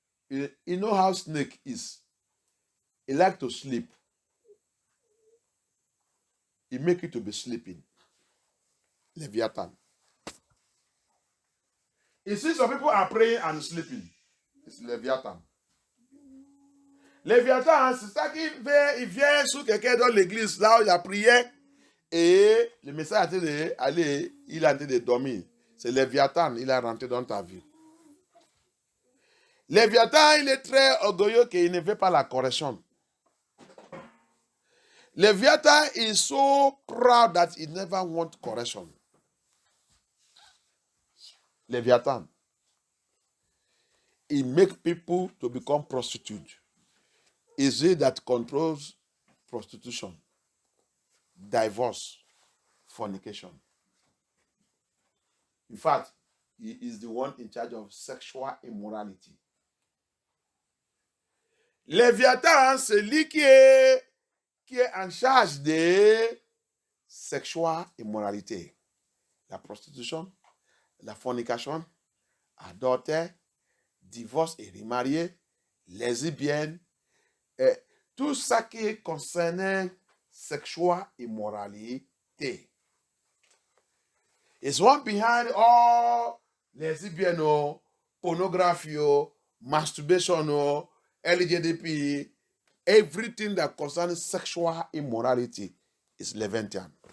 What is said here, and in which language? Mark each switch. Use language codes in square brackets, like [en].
[en] You know how snake is. He likes to sleep. He makes you to be sleeping. Leviathan. You see some people are praying and sleeping. It's Leviathan. [fr] Leviathan, c'est ça il vient sur quelqu'un dans l'église, là où il a prié, et le message est en train d'aller, il est en train de dormir. C'est Leviathan, il est rentré dans ta vie. Leviathan, il est très orgueilleux qu'il ne veut pas la correction. [en] Leviathan is so proud that he never wants correction. Leviathan. He makes people to become prostitutes. Is it that controls prostitution, divorce, fornication. In fact, he is the one in charge of sexual immorality. [fr] Léviathan, c'est lui qui est en charge de sexual immoralité. La prostitution, la fornication, adultère, divorce et remarié, lesbienne, tout ça qui concerne sexual immoralité. [en] It's one behind all lesbian, pornography, masturbation, LGBT, everything that concerns sexual immorality is Leviathan.